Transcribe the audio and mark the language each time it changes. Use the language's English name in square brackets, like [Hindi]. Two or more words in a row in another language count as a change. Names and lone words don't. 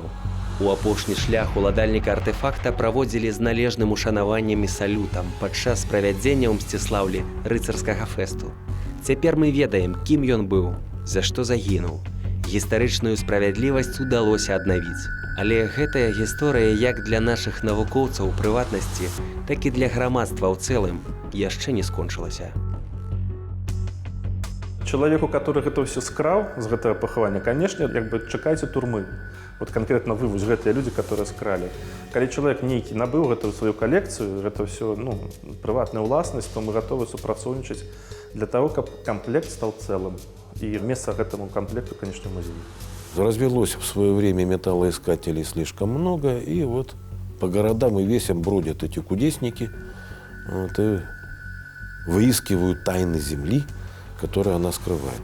[Belarusian] У апошні шлях уладальніка артефакта праводзілі з належным ушанаваннем і салютам падчас правядзення ў Мсціслаўлі рыцарскага фэсту. Цяпер мы ведаем, кім ён быў, за што загінуў. Гістарычную справядлівасць удалося аднавіць. Але гэтая гісторыя як для нашых навукоўцаў у прыватнасці, так і для грамадства ў цэлым яшчэ не скончылася. [Russian] Человеку, который [Belarusian] гэта все скраў з гэтага пахавання, конечно, як бы чакайце турмы. [Russian] Вот конкретно вы, [Belarusian] вось гэтыя [Russian] люди, которые скралі. [Belarusian] Калі чалавек нейкі набыў гэтую сваю калекцыю, гэта все, ну, прыватная ўласнасць, [Russian] то мы готовы [Belarusian] супрацоўнічаць [Russian] для того, [Belarusian] каб комплект стал цэлым. [Russian] И место этому комплекту, конечно, музей. Развелось в свое время металлоискателей слишком много, и вот по городам и весям бродят эти кудесники, вот, и выискивают тайны земли, которые она скрывает.